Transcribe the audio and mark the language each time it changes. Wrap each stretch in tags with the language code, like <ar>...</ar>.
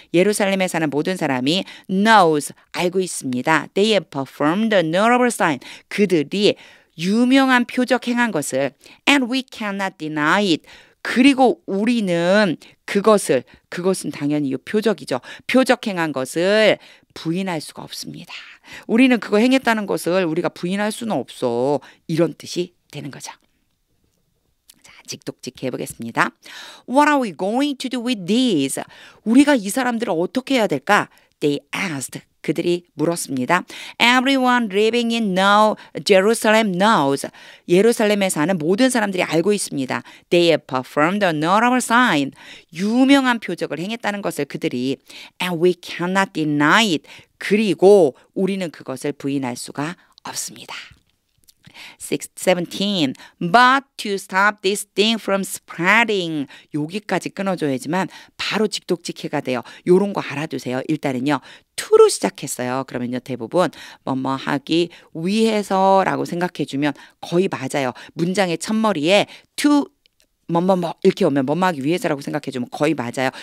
<ko>예루살렘에 사는 모든 사람이 knows. 알고 있습니다.</ko> <en>They have performed a notable sign.</en> <ko>그들이 유명한 표적 행한 것을</ko> <en>and we cannot deny it.</en> <ko>그리고 우리는 그것은 당연히 이 표적이죠. 표적 행한 것을 부인할 수가 없습니다. 우리는 그거 행했다는 것을 우리가 부인할 수는 없어. 이런 뜻이 되는 거죠. 자, 직독직해 보겠습니다.</ko> <en>What are we going to do with these?</en> <ko>우리가 이 사람들을 어떻게 해야 될까?</ko> <en>They asked.</en> <ko>그들이 물었습니다.</ko> <en>Everyone living in Jerusalem knows.</en> <ko>예루살렘에 사는 모든 사람들이 알고 있습니다.</ko> <en>They have performed a notable sign.</en> <ko>유명한 표적을 행했다는 것을 그들이</ko> <en>and we cannot deny it.</en> <ko>그리고 우리는 그것을 부인할 수가 없습니다. 17.</ko> <en>But to stop this thing from spreading.</en> <ko>여기까지 끊어줘야지만 바로 직독직해가 돼요. 요런 거 알아두세요. 일단은요. to로 시작했어요. 그러면요. 대부분 뭐뭐 하기 위해서라고 생각해주면 거의 맞아요. 문장의 첫머리에 to 뭐뭐뭐 이렇게 오면 뭐뭐 하기 위해서라고 생각해주면 거의 맞아요.</ko>